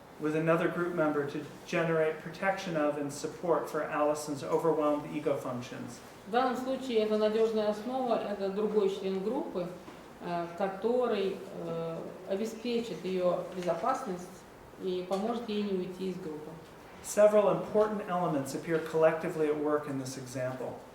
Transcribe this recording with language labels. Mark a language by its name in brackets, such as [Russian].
[English] With another group member to generate protection of and support for Allison's overwhelmed ego functions. [Russian] В данном случае эта надежная основа – это другой член группы, который обеспечит ее безопасность и поможет ей не уйти из группы. [English] Several important elements appear collectively at work in this example.